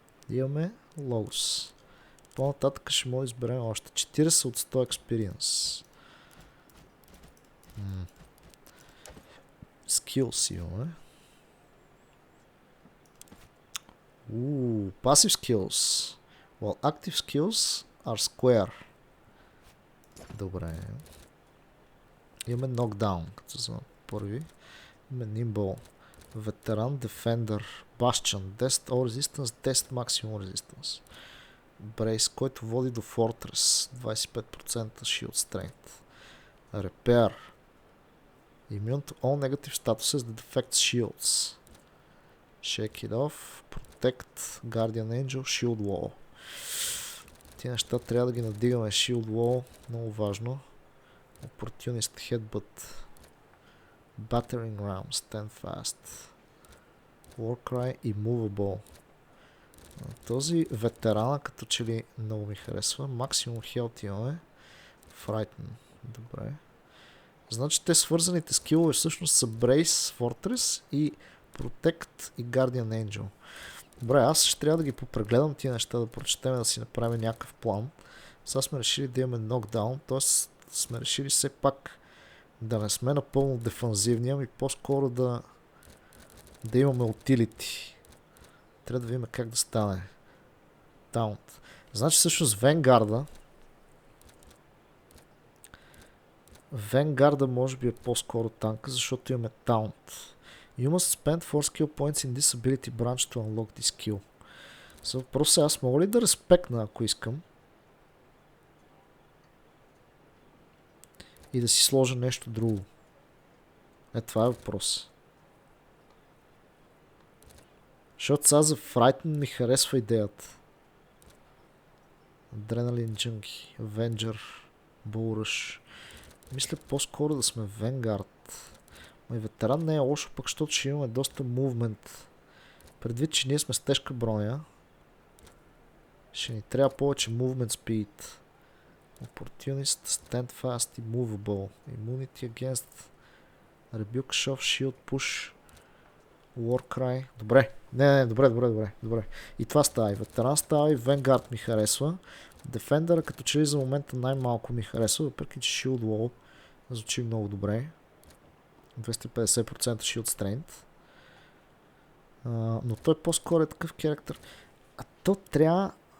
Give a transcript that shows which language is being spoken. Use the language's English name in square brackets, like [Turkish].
[Bulgarian] Имаме logos. По-нататък ще може да изберем още 40 от 100 experience. Skills имаме. [English] Passive skills. While active skills are square. [Bulgarian] Добре. Имаме knockdown, като за първи. [English] Имаме nimble. Ветеран, defender, bastion, 10 all resistance, 10 maximum resistance. Brace, [Bulgarian] който води до [English] fortress, 25% shield strength. Repair. Immune to all negative statuses that affect shields. Shake it off. Protect, Guardian Angel, Shield Wall. [Bulgarian] Тия неща трябва да ги надигаме. Shield Wall, много важно. [English] Opportunist Headbutt. Battering Ram, Stand Fast. Warcry и Movable. [Bulgarian] Този ветерана като че ли много ми харесва. Максимум Health имаме. Frighten. Добре. Значи те свързаните скилове всъщност са Brace, Fortress и Protect и Guardian Angel. Добре, аз ще трябва да ги попрегледам тия неща, да прочетем, да си направим някакъв план. Сега сме решили да имаме нокдаун, т.е. сме решили все пак да не сме напълно дефанзивни, ами по-скоро да имаме утилити. Трябва да видим как да стане. Таунт. Значи всъщност Венгарда може би е по-скоро танка, защото имаме таунт. [English] You must spend 4 skill points in this ability branch to unlock this skill. [Bulgarian] За въпроса е, аз мога ли да респектна, ако искам? И да си сложа нещо друго? Това е въпрос. Защото сега за Frighten ми харесва идеята. [English] Adrenaline Junkie, Avenger, Bull Rush. [Bulgarian] Мисля по-скоро да сме Vanguard. Май ветеран не е лошо, пък защото ще имаме доста мувмент. Предвид, че ние сме с тежка броня, ще ни трябва повече movement speed. [English] Opportunist, Stand Fast и Movable. Immunity against Rebuke, Shove, Shield, Push. [Bulgarian] Warcry. Добре. Не, добре. И това става. И ветеран става, и Vanguard ми харесва. Defender като че ли за момента най-малко ми харесва, въпреки че Shield Wall звучи много добре. [English] 250% Shield Strength. [Bulgarian] Но той по-скоро е такъв характер. А то трябва...